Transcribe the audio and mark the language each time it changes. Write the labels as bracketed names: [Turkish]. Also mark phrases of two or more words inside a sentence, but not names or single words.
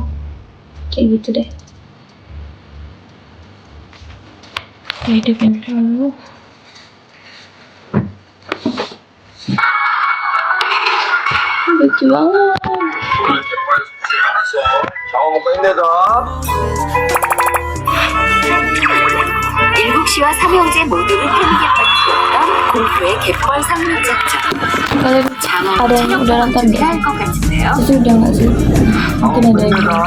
[Indonesian] Kayak gitu deh. Hidupin dulu. Lucu banget. Kamu ngapain deh, Dok? [Korean] 일국시와 삼형제 모두를 편하게 키웠던 공포의 갯벌 상륙작전. [Indonesian] Kalian [Korean] 장어 [Indonesian] ada yang udah nonton nggak? [Korean] 준비할 것 같은데요. [Indonesian] Itu udah nggak sih? Mungkin ada yang